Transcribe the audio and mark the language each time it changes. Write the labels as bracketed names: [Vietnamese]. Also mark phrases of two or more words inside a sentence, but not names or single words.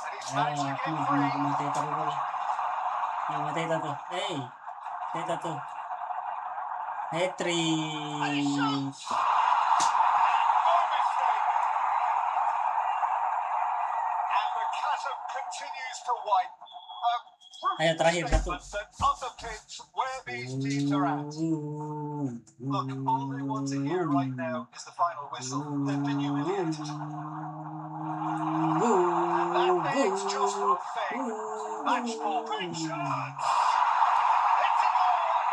[English] managing to get free. Mateta ko pala. Mateta to. Hey! Mateta to. And he Hat-trick! shoots. No mistake. And the chasm continues to widen. [Indonesian] Ayo, terakhir satu. [English] That underpins where these teams are at. Look, all they want to hear right now is the final whistle. They've been humiliated. And that means just one thing. Match ball. Big shot. It's a goal.